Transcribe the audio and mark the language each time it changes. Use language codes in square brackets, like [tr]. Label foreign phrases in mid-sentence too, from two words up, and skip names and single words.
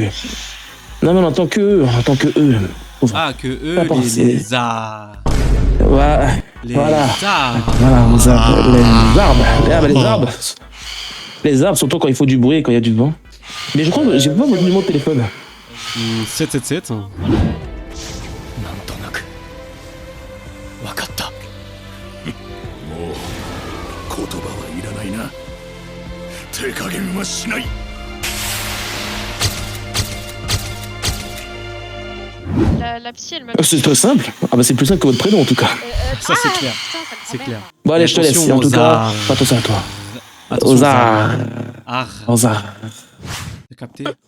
[fr] Non, mais on entend que eux, Pauvre. Ah, que eux, Pas penser. les arbres. Voilà. Les Voilà. arbres. Voilà, les arbres. Les arbres. Les arbres, surtout quand il faut du bruit et quand il y a du vent. Mais je crois que j'ai pas votre numéro de téléphone. 777. [ja] なんとなく分かった。もう言葉はいらないな。手加減はしない。 [fr] La psy, elle m'a. C'est très simple. Ah bah c'est plus simple que votre prénom en tout cas. Ça, c'est clair. Putain, ta C'est clair. grand-mère. Bon allez, je te laisse. Attention En tout aux cas, arbres. fais attention à toi. Attention Aux arbres. Arbres. Aux arbres. T'as capté?